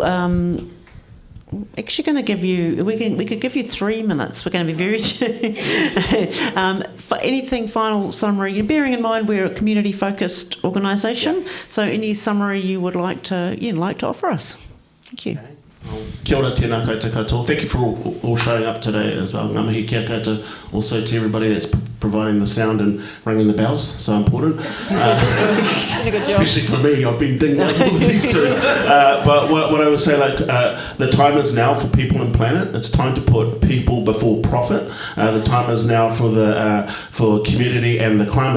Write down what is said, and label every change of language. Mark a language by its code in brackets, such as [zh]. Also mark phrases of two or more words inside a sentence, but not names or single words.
[en] actually going to give you, we could give you 3 minutes. We're going to be very for anything final summary, bearing in mind we're a community focused organisation, so any summary you would like to offer us. Thank you. [mi] Kia ora, tēnā koutou katoa. [en] Thank you for all showing up today as well. [mi] Ngā mihi kia koutou [en] also to everybody that's providing the sound and ringing the bells, so important. Especially for me, I've been dinged up all these two. But what I would say, the time is now for people and planet. It's time to put people before profit. The time is now for community and the climate.